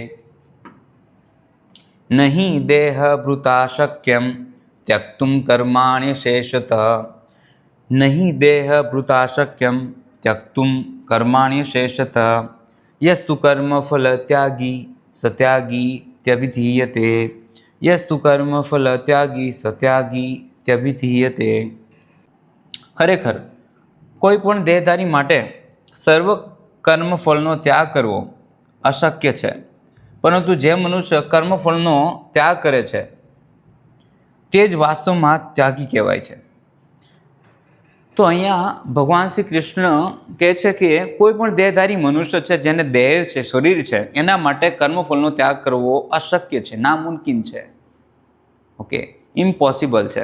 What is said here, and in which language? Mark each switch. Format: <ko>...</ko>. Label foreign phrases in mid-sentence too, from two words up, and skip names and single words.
<sa>नहीं देह भृता शक्यं त्यक्तुं कर्माण्यशेषत, नहीं देह भृता शक्यं त्यक्तुं कर्माण्यशेषत। यस्तु कर्मफल त्यागी सत्यागी त्यभिधीयते, यस्तु कर्मफल त्यागी सत्यागी त्यभिधीयते।</sa> <gu>खरेखर કોઈ પણ દેહધારી માટે સર્વ કર્મફળનો ત્યાગ કરવો અશક્ય છે, પરંતુ જે મનુષ્ય કર્મફળનો ત્યાગ કરે છે તે જ વાસ્તવમાં ત્યાગી કહેવાય છે। તો અહીંયા ભગવાન શ્રી કૃષ્ણ કહે છે કે કોઈ પણ દેહધારી મનુષ્ય છે, જેને દેહ છે, શરીર છે, એના માટે કર્મફળનો ત્યાગ કરવો અશક્ય છે, નામુમકિન છે, ઓકે, ઇમ્પોસિબલ છે।</gu>